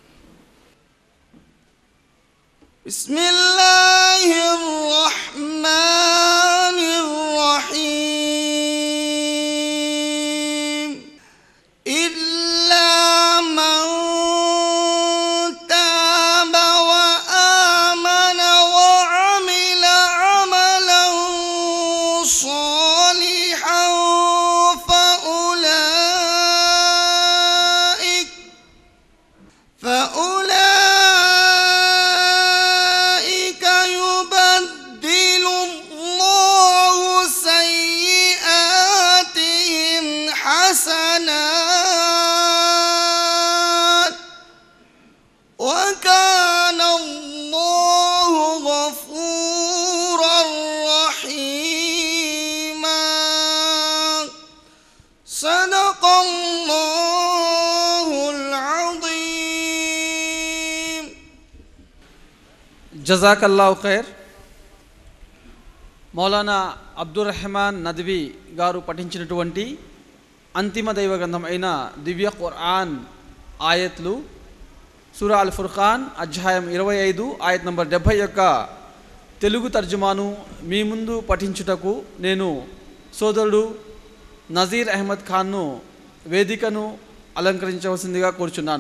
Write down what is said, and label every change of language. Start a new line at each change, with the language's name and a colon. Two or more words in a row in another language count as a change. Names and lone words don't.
Arabic: بسم الله الرحمن الرحيم. إلا من تاب وآمن وعمل عملا సాలిహన్ فأولئك يبدل الله سيئاتهم حسنات وكان الله غفورا رحيما. صدق الله العظيم. جزاك الله خير.
Telugu: మౌలానా అబ్దుర్ రెహమాన్ నద్వీ గారు పఠించినటువంటి అంతిమ దైవ గ్రంథం అయిన దివ్య ఖురాన్ ఆయత్లు సూరా అల్ ఫుర్ఖాన్ అధ్యాయం 25 ఆయత్ నంబర్ 70 యొక్క తెలుగు తర్జుమాను మీ ముందు పఠించుటకు నేను సోదరుడు నజీర్ అహ్మద్ ఖాన్ను వేదికను అలంకరించవలసిందిగా కోరుచున్నాను.